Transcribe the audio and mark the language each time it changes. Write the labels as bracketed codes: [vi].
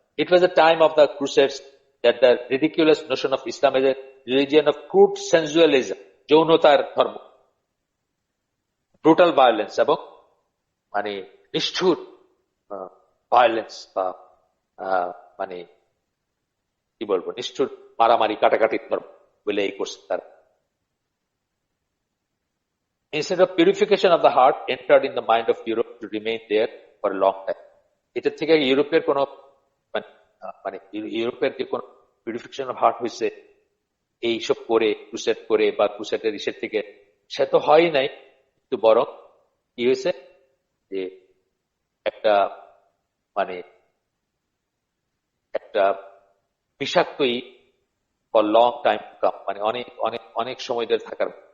[en] It was a time of the Crusades that the ridiculous notion of Islam as a religion of crude sensualism, [bn] যৌনতার ধর্ম, brutal violence এবং মানে নিষ্ঠুর violence বা মানে কি বলবো, নিষ্ঠুর মারামারি কাটাকাটির ধর্ম বলে এই করছে তারা। [en] Instead of purification of the heart entered in the mind of Europe to remain there for a long time. [bn] এটার থেকে ইউরোপের কোন মানে ইউরোপের যে কোন পিউরিফিকেশন অফ হার্ট হয়েছে এইসব করে, ক্রুসেড করে বা ক্রুসেডের ইসের থেকে, সে তো হয় নাই, কিন্তু বরং কি হয়েছে যে একটা মানে একটা বিষাক্তই for long time to come, মানে অনেক অনেক অনেক সময় ধরে থাকার।